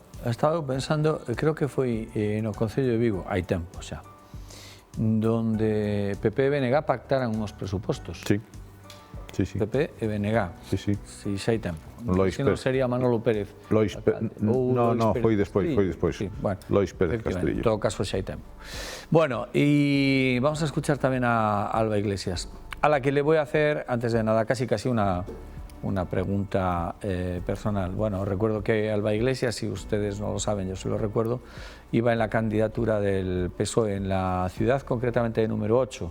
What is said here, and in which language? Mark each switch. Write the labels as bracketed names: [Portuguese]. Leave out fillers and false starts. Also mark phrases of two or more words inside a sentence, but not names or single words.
[Galician] Estaba pensando, creo que foi no Concello de Vigo, hai tempo xa, donde PP e BNG pactaran unos presupostos. Sí, sí, sí. PP e BNG. Sí, sí. Si xa hai tempo. Lois Se non sería Manolo Pérez. No, foi despois. Sí, bueno, Lois Pérez Castrillo. En todo caso xa hai tempo. [Spanish] Bueno, y vamos a escuchar también a Alba Iglesias, a la que le voy a hacer, antes de nada, casi una pregunta personal. Bueno, recuerdo que Alba Iglesias, si ustedes no lo saben, yo se lo recuerdo, iba en la candidatura del PSOE en la ciudad, concretamente de número 8.